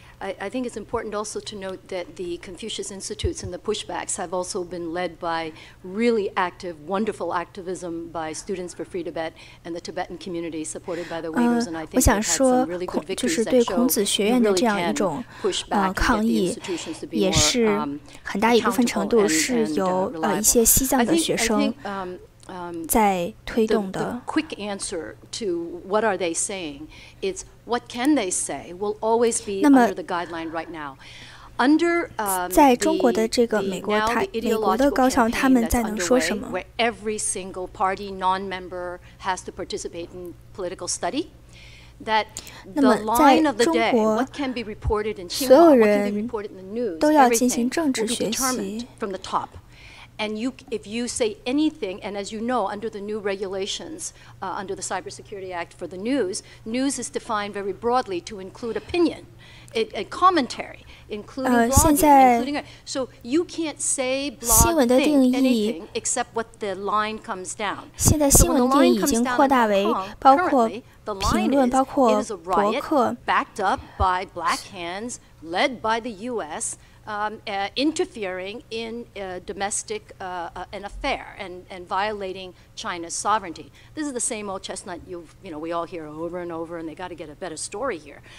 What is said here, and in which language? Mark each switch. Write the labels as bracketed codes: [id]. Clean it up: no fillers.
[en] I think it's important also to note that the Confucius Institutes and the pushbacks have also been led by really active, wonderful activism by Students for Free Tibet and the Tibetan community supported by the Uyghurs. And I think they've had some really good victories that show we really can push back and get the institutions to be more [zh] 很大一部分程度是由一些西藏的学生在推动的。 [en] The quick answer to what are they saying? It's what can they say will always be under the guideline right now. Under [zh] 在中国的这个美国的高校，他们在能说什么？ [en] Where every single party non-member has to participate in political study. That the line of the day, what can be reported in Xinhua, what can be reported in the news, everything will be determined from the top. And if you say anything, and as you know, under the new regulations, under the Cybersecurity Act for the news is defined very broadly to include opinion, a commentary, including blogging, including so you can't say blog anything except what the line comes down. [zh] 现在新闻定义已经扩大为包括评论，包括博客。 [en] Backed up by black hands, led by the U.S. Interfering in domestic an affair and violating China's sovereignty. This is the same old chestnut we all hear over and over, and they got to get a better story here.